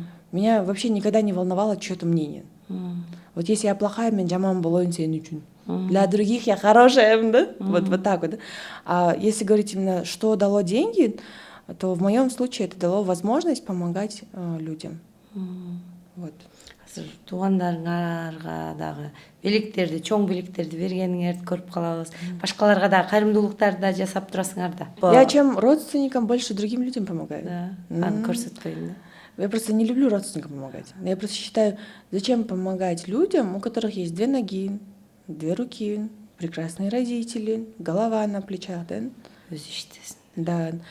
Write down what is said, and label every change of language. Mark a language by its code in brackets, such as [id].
[ru] Меня вообще никогда не волновало чье-то мнение. Вот если я плохая, [ky] мен жаман болоюн сен үчүн. [ru] Для других я хорошая, да? Вот так вот. Да? А если говорить именно, что дало деньги, то в моем случае это дало возможность помогать людям. Вот. [ky] Туугандарыңарга дагы белектерди, чоң белектерди бергениңерди көрүп калабыз. Башкаларга да кайрымдуулуктарды да жасап турасыңар да. [ru] Я чем родственникам больше другим людям помогаю. [ky] Да. Аны көрсөтпөйм да. [ru] Я просто не люблю родственникам помогать. Я просто считаю, зачем помогать людям, у которых есть 2 ноги, 2 руки, прекрасные родители, голова на плечах, да? Да.